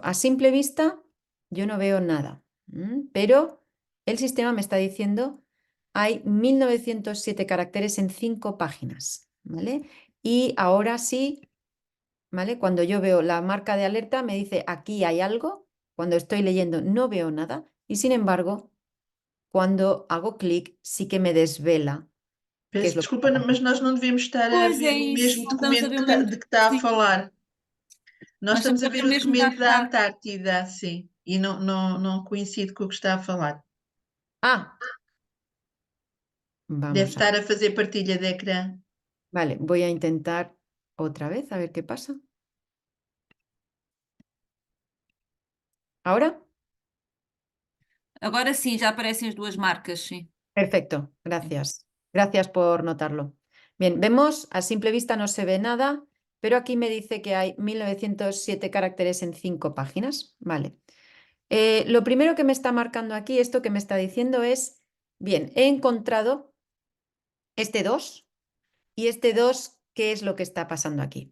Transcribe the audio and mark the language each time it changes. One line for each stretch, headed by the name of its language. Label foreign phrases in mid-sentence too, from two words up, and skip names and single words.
Spanish: A simple vista yo no veo nada, pero el sistema me está diciendo hay 1907 caracteres en 5 páginas, ¿vale? Y ahora sí, ¿vale? Cuando yo veo la marca de alerta me dice aquí hay algo, cuando estoy leyendo no veo nada y sin embargo cuando hago clic sí que me desvela qué es
Portuguese: Peço
Spanish: lo que
Portuguese: desculpa,
Spanish: está
Portuguese: mas
Spanish: pasando.
Portuguese: nós não devemos estar a Pois ver é o isso, mesmo não estamos a documento ver o mesmo. de que está a Sim, falar. Nós nós estamos a ver o mesmo da documento da Antártida. Antártida, sim, e não coincide com o que está a falar. Ah, Deve
Spanish: vamos a
Portuguese: estar a fazer partilha de ecrã.
Spanish: Vale, voy a intentar otra vez a ver qué pasa. ¿Ahora?
Portuguese: Agora sim, já aparecem as duas marcas, sim.
Spanish: Perfecto, gracias. Gracias por notarlo. Bien, vemos, a simple vista no se ve nada, pero aquí me dice que hay 1907 caracteres en 5 páginas. Vale. Lo primero que me está marcando aquí, esto que me está diciendo es, bien, he encontrado este 2 y este 2, ¿qué es lo que está pasando aquí?